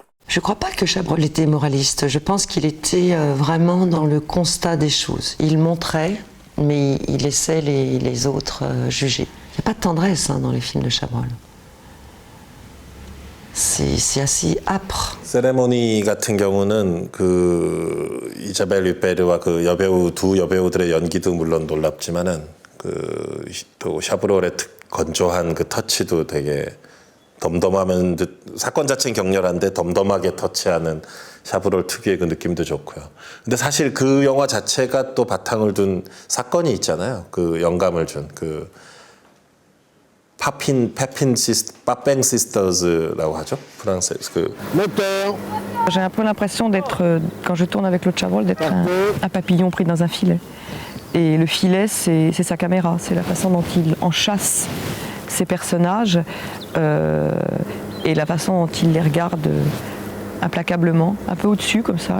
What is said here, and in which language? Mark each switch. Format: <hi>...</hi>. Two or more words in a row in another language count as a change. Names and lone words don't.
<fr>Je ne crois pas que Chabrol était moraliste. Je pense qu'il était vraiment dans le constat des choses. Il montrait, mais il laissait les autres juger. Il n'y a pas de tendresse dans les films de Chabrol. C'est assez âpre.</fr> <ko>세레모니 같은 경우는 그 이자벨 류페르와 그 여배우 두 여배우들의 연기도 물론 놀랍지만은 그 또 샤브롤의 건조한 그 터치도 되게 덤덤하면 사건 자체는 격렬한데 덤덤하게 터치하는 샤브롤 특유의 그 느낌도 좋고요. 근데 사실 그 영화 자체가 또 바탕을 둔 사건이 있잖아요. 그 영감을 준 그 파팽 시스터즈라고 하죠. 프랑스에서 그.</ko> <fr>J'ai un peu l'impression d'être, quand je tourne avec Claude Chabrol, d'être un papillon pris dans un filet. Et le filet, c'est sa caméra, c'est la façon dont il enchasse ses personnages et la façon dont il les regarde implacablement, un peu au-dessus comme ça.</fr>